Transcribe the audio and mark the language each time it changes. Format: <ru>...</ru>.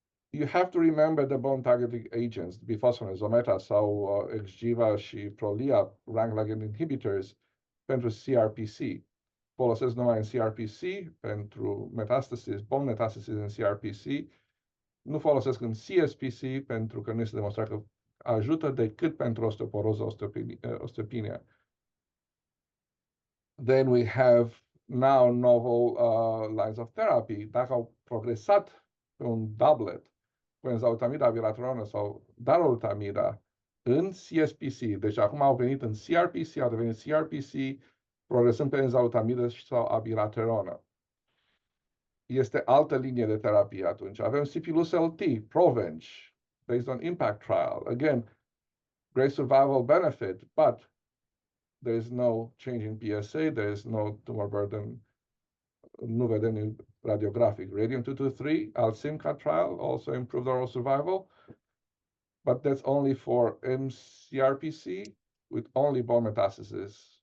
<en>You have to remember the bone targeting agents, bisphosphonates, Zometa sau Xgeva și Prolia, rank ligand inhibitors</en> <ro>pentru CRPC. Folosesc numai în CRPC pentru metastasis, bone metastasis în CRPC. Nu folosesc în CSPC pentru că nu este demonstrat că ajută decât pentru osteoporoză, osteopenia.</ro> <en>Then we have now novel lines of therapy.</en> <ro>Dacă au progresat pe un doublet cu enzalutamida, abiraterona sau darolutamida în CSPC, deci acum au venit în CRPC, au devenit CRPC, progresând pe enzalutamida sau abiraterona. Este altă linie de terapie atunci.</ro> <en>Avem Sipuleucel-T, Provenge, based on impact trial. Again, great survival benefit, but there is no change in PSA, there is no tumor burden,</en> <ro>nu vedem radiographic.</ro> <en>Radium-223, Alsimca trial, also improved overall survival, but that's only for mCRPC with only bone metastasis.</en>